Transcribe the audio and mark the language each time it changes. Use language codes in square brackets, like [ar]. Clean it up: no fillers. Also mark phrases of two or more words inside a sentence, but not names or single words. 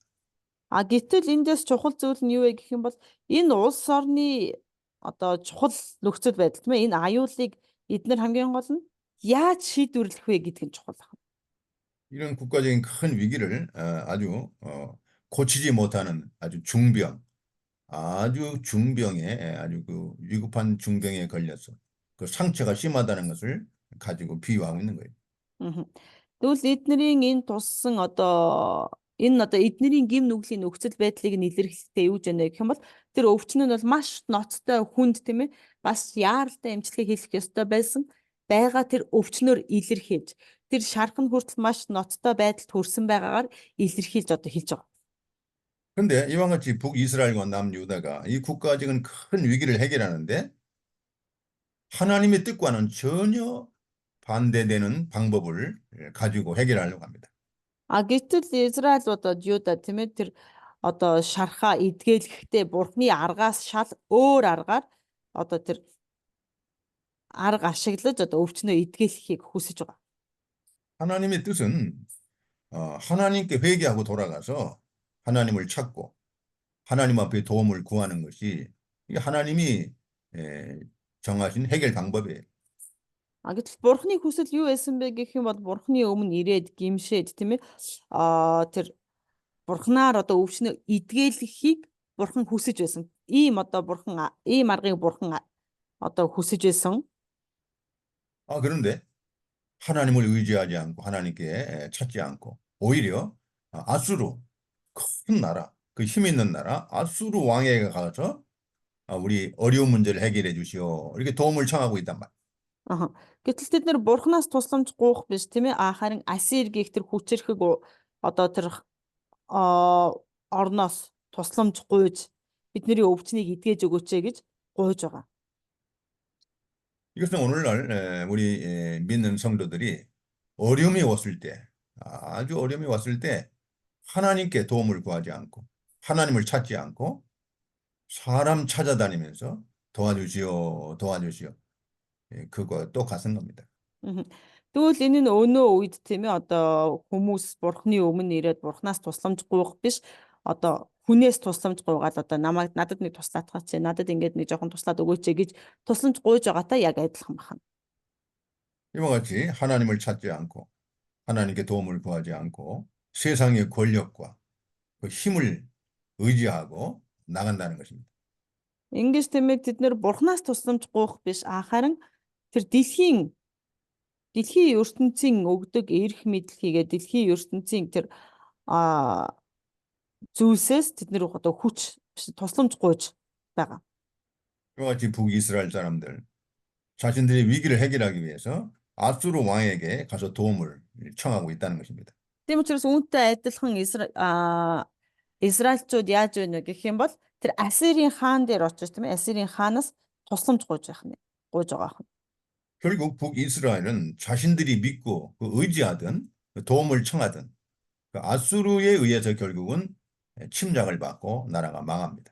[mn] Гэтэл эндээс чухал зүйл нь юу вэ гэх юм бол энэ улс орны одоо чухал нөхцөл байдал тийм ээ энэ аюулыг эдгээр хамгийн гол нь яаж шийдвэрлэх вэ гэдэг нь чухал байна. [ko] 이런 국가적인 큰 위기를 아주 고치지 못하는 아주 중병에 아주 그 위급한 중병에 걸려서 그 상처가 심하다는 것을 가지고 비유하고 있는 거예요. [mn] Тэгвэл эднэрийн энэ туссан одоо эднэрийн гим нүглийн нөхцөл байдлыг нь илэрхийлэхдээ юу гэж байна гэх юм бол тэр өвчин нь бол маш ноцтой хүнд тийм ээ бас яаралтай эмчилгээ хийх ёстой байсан байгаа тэр өвчнөөр илэрхийлж тэр шархан хүртэл маш ноцтой байдалд хүрсэн байгаагаар илэрхийлж одоо хэлж байгаа. [ko] 그런데 이와 같이 북이스라엘과 남유다가 이 국가적인 큰 위기를 해결하는데 하나님의 뜻과는 전혀 반대되는 방법을 가지고 해결하려고 합니다. [mn] Гэтэл Израиль одоо Юда тийм ээ тэр одоо шархаа эдгэлэхдээ бурхны аргаас шал өөр аргаар одоо тэр арга ашиглаж одоо өвчнөө эдгэлэхийг хүсэж байгаа. [ko] 하나님의 뜻은 하나님께 회개하고 돌아가서 하나님을 찾고 하나님 앞에 도움을 구하는 것이 이게 하나님이 정하신 해결 방법이에요. [mn] Гэтэл бурхны хүсэл юу байсан бэ гэх юм бол бурхны өмнө ирээд гимшээд тийм ээ тэр бурхнаар одоо өвчнөө эдгэлэхийг бурхан хүсэж байсан. Ийм одоо ийм аргыг бурхан одоо хүсэж байсан. [ko] 그런데 하나님을 의지하지 않고 하나님께 찾지 않고 오히려 아수르 큰 나라 그 힘 있는 나라 아수르 왕에게 가서 우리 어려운 문제를 해결해 주시오 이렇게 도움을 청하고 있단 말이에요. [mn] Гэтэл тэд нэр бурхнаас тусламж гуйх биш тийм ээ харин Асир гэх тэр хүчрхэг одоо тэр орноос тусламж гуйж бидний өвчнийг эдгэж өгөөч гэж гуйж байгаа. [ko] 이것은 오늘날 우리 믿는 성도들이 어려움이 왔을 때 아주 어려움이 왔을 때 하나님께 도움을 구하지 않고 하나님을 찾지 않고 사람 찾아다니면서 도와주시오 그거 똑같은 겁니다. [mn] Тэгвэл энэ нь өнөө үед тийм ээ одоо хүмүүс бурхны өмнө ирээд бурхнаас тусламж гуйх биш одоо хүнээс тусламж гуйгаад одоо надад нэг туслаатгач надад ингээд нэг жоохон туслаад өгөөч гэж тусламж гуйж байгаатай яг адилхан байна. [ko] 이와 같이 하나님을 찾지 않고 하나님께 도움을 구하지 않고 세상의 권력과 그 힘을 의지하고 나간다는 것입니다. [mn] Ингэж тийм ээ тэд нэр бурхнаас тусламж гуйх биш харин тэр дэлхийн ертөнцийн өгдөг эрх мэдлхийгээ дэлхийн ертөнцийн тэр зүйлсээс тэд нэр одоо хүч тусламж гуйж байгаа. [ko] 이와 같이 북이스라엘 사람들 자신들의 위기를 해결하기 위해서 아수르 왕에게 가서 도움을 청하고 있다는 것입니다. [mn] Тийм учраас үүнтэй адилхан Израильчууд яаж байна вэ гэх юм бол тэр Ассирийн хаан дээр очиж тийм ээ Ассирийн хаанаас тусламж гуйж байгаа юм. [ko] 결국 북이스라엘은 자신들이 믿고 의지하던 도움을 청하던 그 아수르에 의해서 결국은 침략을 받고 나라가 망합니다.